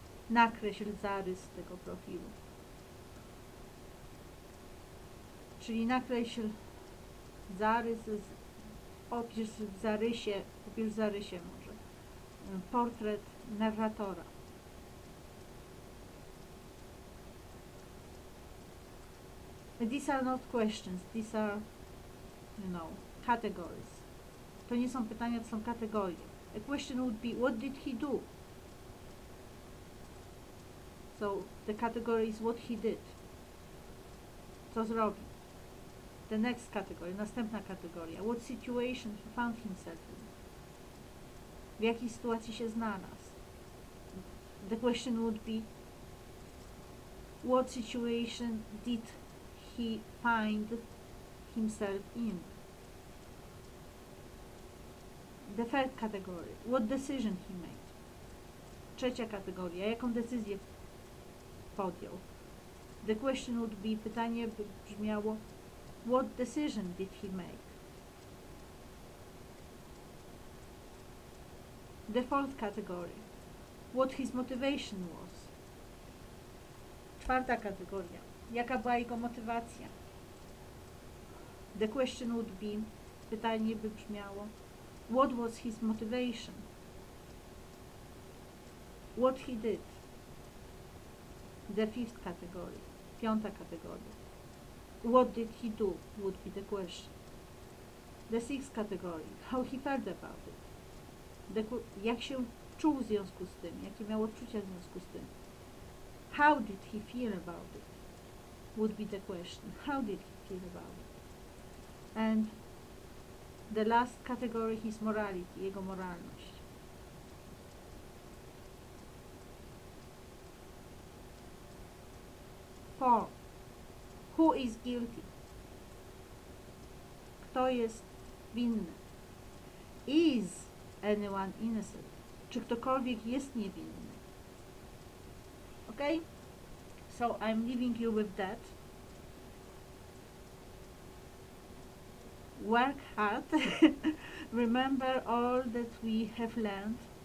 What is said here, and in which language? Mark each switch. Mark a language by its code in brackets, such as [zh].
[pl] Nakreśl zarys tego profilu. Czyli nakreśl zarys, opisz w zarysie może, portret narratora. [en] These are not questions, these are, categories. [pl] To nie są pytania, to są kategorie. [en] A question would be, what did he do? So, the category is what he did. [pl] Co zrobił? [en] The next category, następna kategoria. What situation he found himself in? [pl] W jakiej sytuacji się znalazł? [en] The question would be, what situation did he find himself in? The third category, what decision he made? [pl] Trzecia kategoria, jaką decyzję podjął? [en] The question would be, pytanie by brzmiało, what decision did he make? The fourth category, what his motivation was? [pl] Czwarta kategoria, jaka była jego motywacja? [en] The question would be, pytanie by brzmiało, what was his motivation? What he did? The fifth category, piąta kategoria. What did he do would be the question. The sixth category, how he felt about it. [pl] Jak się czuł w związku z tym, jakie miał odczucia w związku z tym. [en] How did he feel about it would be the question. How did he feel about it? And the last category, his morality, jego moralność. Four. Who is guilty? [pl] Kto jest winny? Is anyone innocent? Czy ktokolwiek jest niewinny? [en] Okay? So I'm leaving you with that. Work hard. Remember all that we have learned.